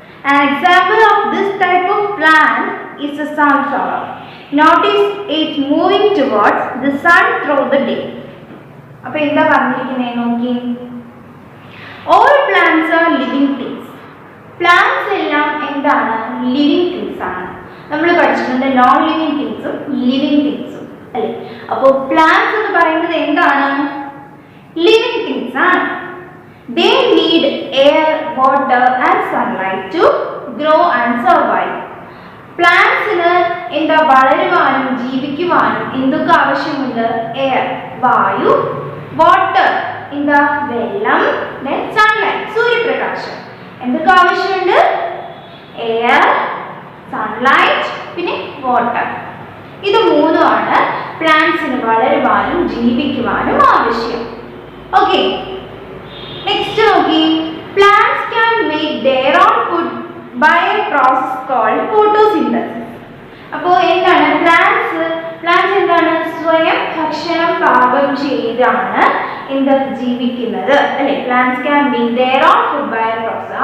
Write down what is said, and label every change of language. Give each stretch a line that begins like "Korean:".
English: An example of this type of plant is the sunflower. Notice it moving towards the sun through the day.
Malayalam: അപ്പോൾ എന്താ പറഞ്ഞിരിക്കുന്നത് നോക്കി,
English: all plants are living things.
Malayalam: Plants എല്ലാം എന്താണ്? Living things ആണ്. നമ്മൾ പഠിച്ചിട്ടുണ്ട് നോൺ ലിവിങ് തിങ്സും ലിവിങ് തിങ്സും അല്ലേ? അപ്പോൾ പ്ലാന്റ്സ് എന്ന് പറയുന്നത് എന്താണ്? ലിവിങ് തിങ്സ് ആണ്.
English: They need air, water and sunlight to grow and survive.
Malayalam: പ്ലാന്റ്സിന് എന്താ വളരുവാനും ജീവിക്കുവാനും എന്തൊക്കെ ആവശ്യമുണ്ട്? എയർ, വായു, വാട്ടർ, എന്താ വെള്ളം,
English: then sunlight,
Malayalam: സൂര്യപ്രകാശം. എന്തൊക്കെ ആവശ്യമുണ്ട്? എയർ, സൺലൈറ്റ്, പിന്നെ വാട്ടർ. ഇത് മൂന്നുമാണ് പ്ലാന്റ്സിന് വളരുവാനും ജീവിക്കുവാനും ആവശ്യം. ഓക്കെ, നെക്സ്റ്റ് നോക്കി,
English: plants can make their own food by a process called photosynthesis.
Malayalam: അപ്പോൾ എന്താണ് പ്ലാന്റ്സ് എന്താണ്? സ്വയം ഭക്ഷണം പാകം ചെയ്താണ് എന്താ ജീവിക്കുന്നത് അല്ലേ?
English: Plants can make their own food by a process.